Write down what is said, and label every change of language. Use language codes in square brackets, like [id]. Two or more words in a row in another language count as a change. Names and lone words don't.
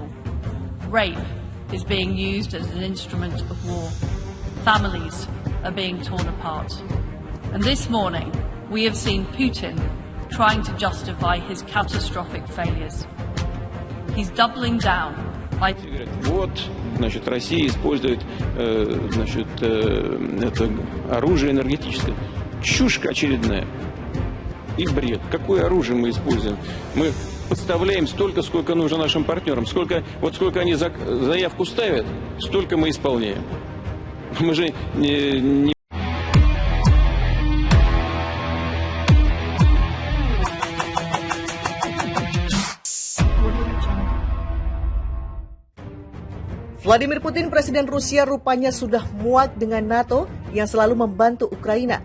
[en] Rape is being used as an instrument of war. Families are being torn apart. And this morning, we have seen Putin trying to justify his catastrophic failures. He's doubling down by... [ru] Вот, значит, Россия использует, это оружие энергетическое. Чушь очередная. И бред. Какое оружие мы используем? Мы подставляем столько, сколько нужно нашим партнерам. Сколько они заявку ставят, столько мы исполняем. Мы же не... [id] Vladimir Putin, Presiden Rusia, rupanya sudah muak dengan NATO yang selalu membantu Ukraina.